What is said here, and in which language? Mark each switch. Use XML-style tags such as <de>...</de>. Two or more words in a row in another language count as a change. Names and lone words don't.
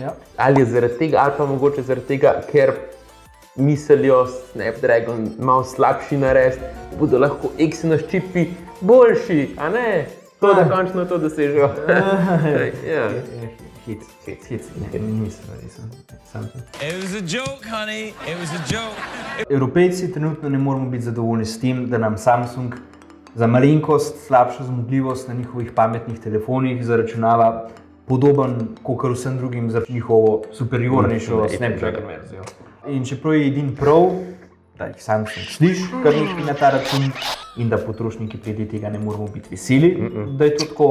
<sl>Ali je zaradi tega, ali pa mogoče zaradi tega, ker mislijo Snapdragon malo slabši narediti, bodo lahko Exynos čipi boljši, a ne? To, da končno to dosežejo. Hit, ni mislil, Samsung.</sl> <en>It was a joke, honey. It was a joke.</en> <sl>Evropejci trenutno ne moramo biti zadovoljni s tem, da nam Samsung za malenkost slabšo zmogljivost na njihovih pametnih telefonih zaračunava podoben kakor vsem drugim za njihovo superiornejšo Snapdragon verzijo. In čeprav je edin prav, da jih Samsung sliši kar nekaj na ta račun in da potrošniki glede tega ne moramo biti veseli, da je to tako.</sl>